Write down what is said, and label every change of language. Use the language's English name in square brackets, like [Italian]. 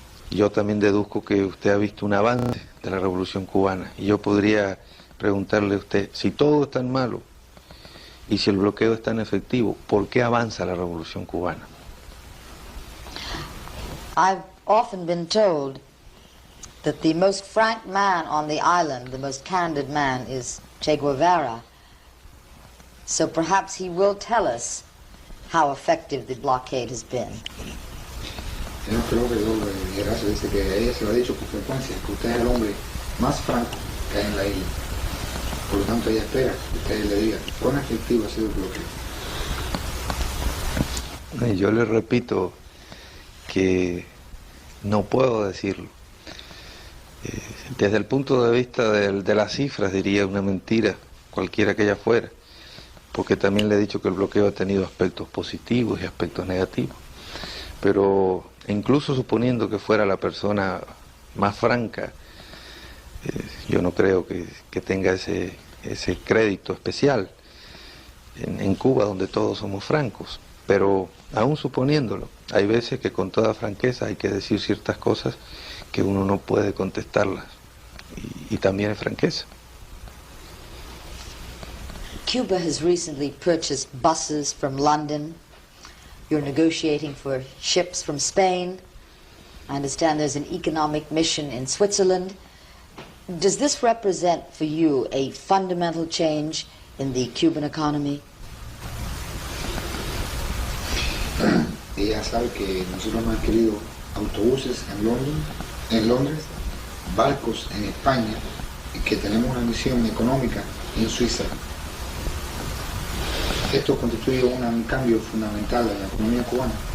[Spanish] Yo también deduzco que usted ha visto un avance de la Revolución Cubana y yo podría preguntarle a usted, si todo es tan malo y si el bloqueo es tan efectivo, ¿por qué avanza la Revolución Cubana? [English] I've often been told that the most frank man on the island, the most candid man, is Che Guevara. So perhaps he will tell us how effective the blockade has been. [Spanish] Yo no creo que yo le dijera eso, dice que ella se lo ha dicho con frecuencia, que usted es el hombre más franco que hay en la isla. Por lo tanto, ella espera que usted le diga cuán efectivo ha sido el bloqueo. Y yo le repito que no puedo decirlo. Desde el punto de vista de las cifras diría una mentira, cualquiera que ella fuera. porque también le he dicho que el bloqueo ha tenido aspectos positivos y aspectos negativos. Pero incluso suponiendo que fuera la persona más franca, yo no creo que tenga ese crédito especial en Cuba, donde todos somos francos. Pero aún suponiéndolo, hay veces que con toda franqueza hay que decir ciertas cosas que uno no puede contestarlas, y también es franqueza. [English] Cuba has recently purchased buses from London. You're negotiating for ships from Spain. I understand there's an economic mission in Switzerland. Does this represent for you a fundamental change in the Cuban economy? [Spanish] Ella sabe que nosotros hemos adquirido autobuses en Londres, barcos en España, y que tenemos una misión económica en Suiza. Esto constituye un cambio fundamental en la economía cubana.